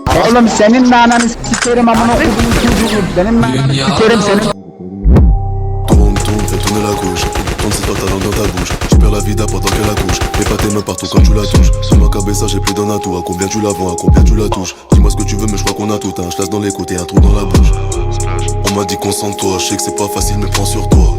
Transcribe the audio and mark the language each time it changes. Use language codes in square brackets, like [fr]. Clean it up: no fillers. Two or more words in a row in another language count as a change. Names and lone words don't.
[tr] Oğlum senin de ananı sikerim amına koyduğum çocuğu. Benim de ananı sikerim senin. [fr] Tourne, tourne, fais tourner la gauche. Tourne c'est toi ta langue dans ta bouche. Tu perds la vida pendant qu'elle accouche. Mets pas tes mains partout quand tu la touches. Sur ma cabeza j'ai plus d'un atout. À combien tu la vends, à combien tu la touches. Dis-moi ce que tu veux mais je crois qu'on a tout. T'as un chlasse dans les côtés, un trou dans la bouche. On m'a dit concentre-toi, je sais que c'est pas facile mais prends sur toi.